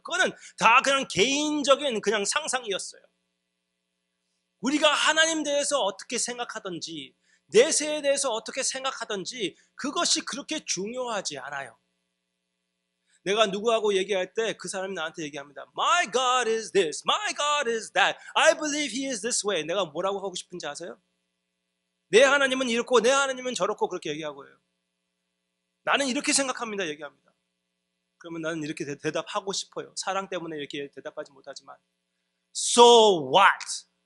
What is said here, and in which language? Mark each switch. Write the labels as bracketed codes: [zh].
[ko] 그거는 다 그냥 개인적인 그냥 상상이었어요. 우리가 하나님 대해서 어떻게 생각하든지 내세에 대해서 어떻게 생각하든지 그것이 그렇게 중요하지 않아요. 내가 누구하고 얘기할 때 그 사람이 나한테 얘기합니다. [en] My God is this, my God is that, I believe He is this way. [ko] 내가 뭐라고 하고 싶은지 아세요? 내 하나님은 이렇고 내 하나님은 저렇고 그렇게 얘기하고 해요. 나는 이렇게 생각합니다 얘기합니다. 그러면 나는 이렇게 대답하고 싶어요. 사랑 때문에 이렇게 대답하지 못하지만 [en] So what?